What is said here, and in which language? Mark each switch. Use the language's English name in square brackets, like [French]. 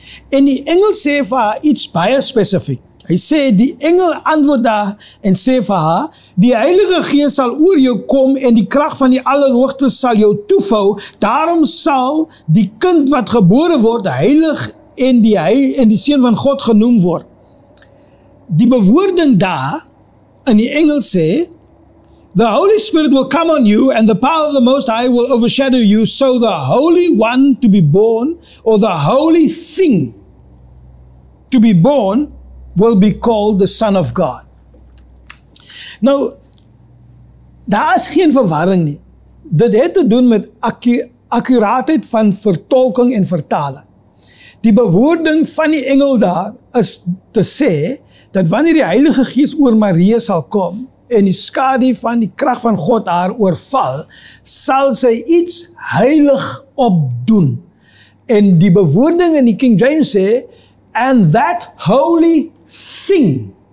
[Afrikaans] En die engel sê vir haar iets baie spesifiek. Hy sê, die engel antwoord daar en sê vir haar, die Heilige Gees sal oor jou kom en die krag van die Allerhoogste sal jou toevou, daarom sal die kind wat gebore word, heilig en die seun van God genoem word. Die bewoording daar, in die engel sê, [English] the Holy Spirit will come on you and the power of the Most High will overshadow you, so the Holy One to be born, or the Holy Thing to be born, will be called the Son of God. [Afrikaans] Nou, daar is geen verwarring nie. Dit het te doen met akkuraatheid van vertolking en vertaling. Die bewoording van die engel daar is te sê, dat wanneer die Heilige Gees oor Maria sal kom, en die skadu van die krag van God haar oorval, sal sy iets heilig opdoen. En die bewoording in die King James sê, [English] and that holy thing.